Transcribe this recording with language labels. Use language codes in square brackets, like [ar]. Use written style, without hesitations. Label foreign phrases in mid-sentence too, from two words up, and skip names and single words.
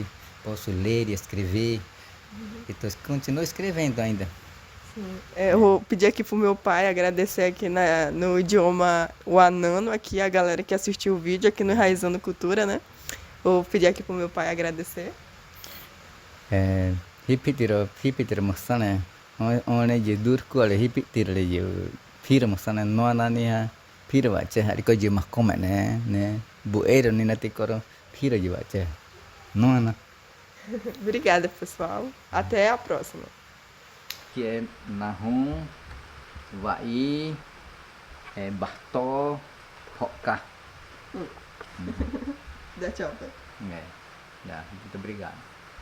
[pt] Posso ler e escrever. Então continuo escrevendo ainda. Eu vou pedir aqui pro meu pai agradecer aqui no idioma Wanano, aqui a galera que assistiu o vídeo aqui no Enraizando Cultura, né? Vou pedir aqui pro meu pai agradecer. [gvc] Hipitira masana one je durku ale hipitira le je pira masana no anania pira baca hari ko je makoma né bueiro ni nati koro pira je baca no ana. [pt] Obrigada, pessoal. Até a próxima. Que é Nahum, Vai, Bartó, Roca. Dá tchau, pai. Muito obrigado.